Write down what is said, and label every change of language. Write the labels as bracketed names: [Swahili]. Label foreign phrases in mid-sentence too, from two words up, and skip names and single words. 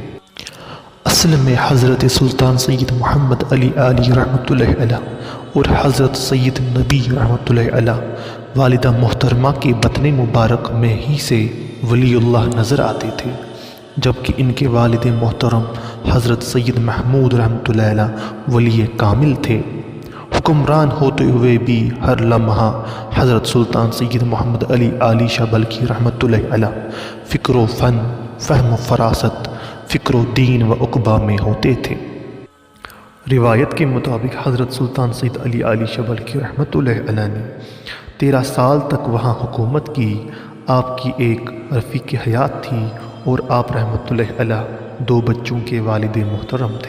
[Urdu] اصل میں حضرت سلطان سید محمد علی عالی [Arabic] رحمۃ اللہ علیہ [Urdu] اور حضرت سید نبی [Arabic] رحمۃ اللہ علیہ [Urdu] والدہ محترمہ کے بطن مبارک میں ہی سے ولی اللہ نظر آتے تھے، جبکہ ان کے والد محترم حضرت سید محمود [Arabic] رحمۃ اللہ علیہ [Urdu] ولی کامل تھے۔ حکمران ہوتے ہوئے بھی ہر لمحہ حضرت سلطان سید محمد علی عالی شاہ بلخی [Arabic] رحمۃ اللہ علیہ [Urdu] فکر و فن، فہم و فراست، فکر و دین و عقبہ میں ہوتے تھے۔ روایت کے مطابق حضرت سلطان سید علی عالی شاہ بلخی [Arabic] رحمۃ اللہ علیہ [Urdu] نے 13 سال تک وہاں حکومت کی۔ آپ کی ایک رفیق حیات تھی اور آپ [Arabic] رحمۃ اللہ علیہ [Urdu] 2 بچوں کے والد محترم تھے۔